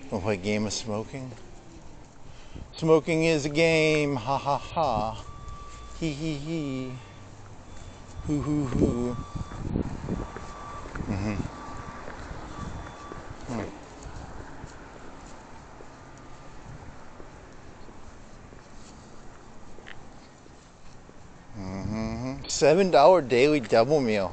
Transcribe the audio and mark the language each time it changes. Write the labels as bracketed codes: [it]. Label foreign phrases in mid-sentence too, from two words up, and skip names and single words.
[en] play a game of smoking? Smoking is a game, ha ha ha. Hee hee hee. Hoo hoo hoo. Mm-hmm. $7 daily double meal.